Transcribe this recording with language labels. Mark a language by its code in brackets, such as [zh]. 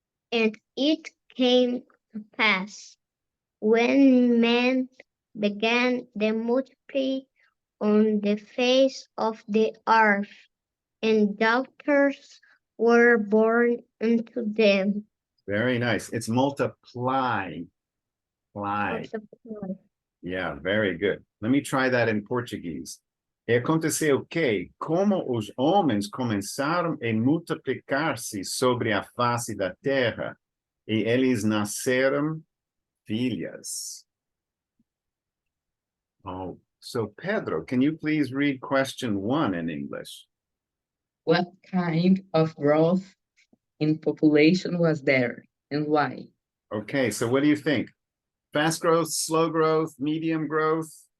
[en] And it came to pass, when men began to multiply on the face of the earth, and daughters were born unto them. Very nice. It's multiply. Multiply. Yeah, very good. Let me try that in Portuguese. [pt] E aconteceu que, como os homens começaram a multiplicar-se sobre a face da terra, e eles nasceram filhas. [en] Oh, so Pedro, can you please read question 1 in English? What kind of growth in population was there, and why? Okay, so what do you think? Fast growth, slow growth, medium growth?